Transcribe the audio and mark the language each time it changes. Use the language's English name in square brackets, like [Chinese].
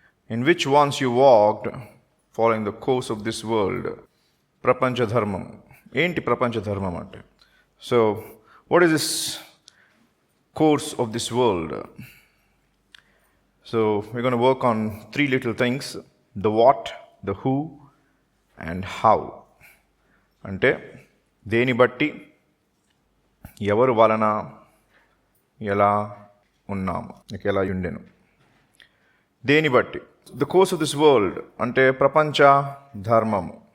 [English] In which once you walked following the course of this world. [Telugu] ప్రపంచ ధర్మం ఏంటి? ప్రపంచ ధర్మం అంటే, so [English] what is this course of this world? So we're going to work on 3 little things: the what, the who and how. [Telugu] అంటే దేని బట్టి, ఎవరు వలన, ఎలా ఉన్నాము, ఎలా ఉండెను. దేని బట్టి, [English] the course of this world [Telugu] అంటే ప్రపంచ ధర్మము.